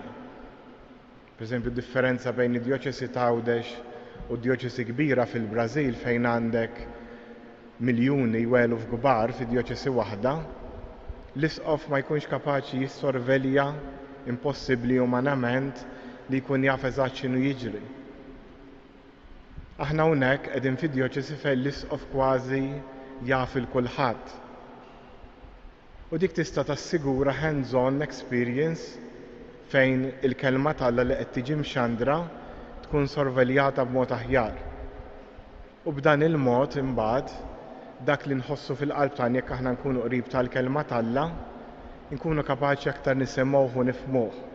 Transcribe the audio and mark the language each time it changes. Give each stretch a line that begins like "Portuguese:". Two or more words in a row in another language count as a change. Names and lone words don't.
Maltese: Pereżempju differenza bejn id-dioċesi ta' Għawdex u d-dioċesi kbira fil-Brażil fejn għandek miljuni u eluf kbar fid-dioċesi waħda, l-isqof ma jkunx kapaċi jissorvelja impossibbli umanament li jkun jaf eżatt x'inhu jiġri. Aħna hawnhekk qegħdin fid-dioċesi fejn l-isqof kważi jaf il-kulħadd. U dik tista' tassigura
English: hands-on experience
Maltese: fejn il-kelma t'Alla li qed tiġi mxandra tkun sorveljata b'mod aħjar. U b'dan il-mod imbagħad dak li nħossu fil-qalb tagħna jekk aħna nkunu qrib tal-kelma t'Alla, nkunu kapaċi aktar nisimgħuh u nifhmuh.